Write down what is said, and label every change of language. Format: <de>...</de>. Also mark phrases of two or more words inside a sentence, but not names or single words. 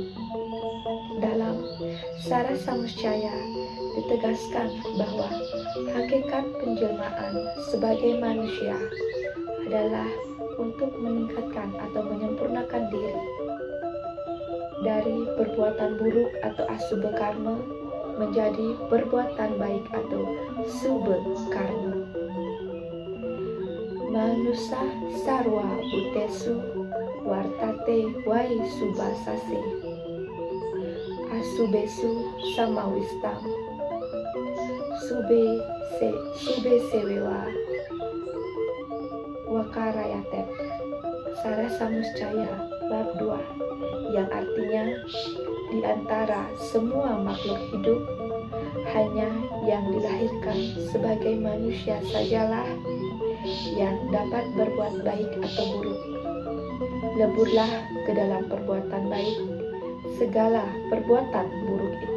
<id>Dalam Sara Samuscaya ditegaskan bahwa hakikat penjelmaan sebagai manusia adalah untuk meningkatkan atau menyempurnakan diri dari perbuatan buruk atau</id> <sa>asubha karma</sa> <id>menjadi perbuatan baik atau</id> <sa>subha karma. Manusa sarwa butesu wartate wai subasase asubesu samawistam sube sewewa wakarayatep.</sa> <id>Sara Samuscaya bab 2, yang artinya di antara semua makhluk hidup hanya yang dilahirkan sebagai manusia sajalah yang dapat berbuat baik atau buruk. Leburlah ke dalam perbuatan baik segala perbuatan buruk itu.</id>